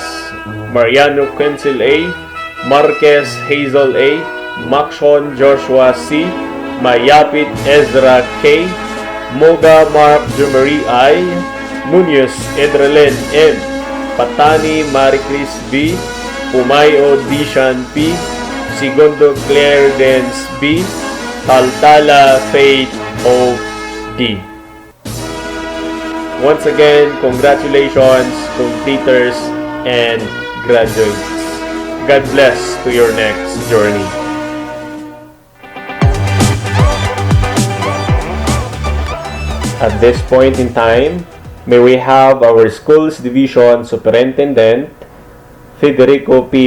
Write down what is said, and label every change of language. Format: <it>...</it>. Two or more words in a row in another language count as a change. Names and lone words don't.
<en>S, Mariano Quencil A, Marquez Hazel A, Maxon Joshua C, Mayapit Ezra K, Moga Mark Jumery I, Munoz Edrelen M, Patani Maricris B, Pumayo Dishan P, Segundo Claire Dens B, Taltala Faith O D. Once again, congratulations, completers and graduates. God bless to your next journey. At this point in time, may we have our Schools Division Superintendent, Federico P.</en>